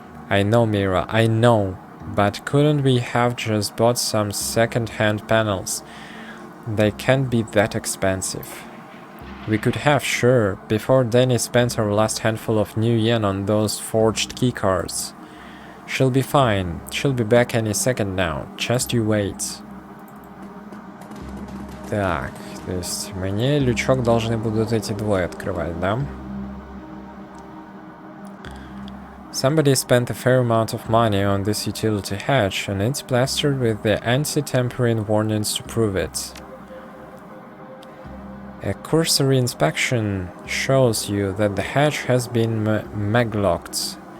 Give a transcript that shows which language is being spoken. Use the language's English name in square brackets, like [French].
[English] I know, Mira, I know. But couldn't we have just bought some second-hand panels? They can't be that expensive. We could have, sure, before Danny spent her last handful of new yen on those forged keycards. She'll be fine. She'll be back any second now. Just you wait. [Russian] Так, то есть мне лючок должны будут эти двое открывать, да? [English] Somebody spent a fair amount of money on this utility hatch, and it's plastered with the anti-tampering warnings to prove it. A cursory inspection shows you that the hatch has been maglocked.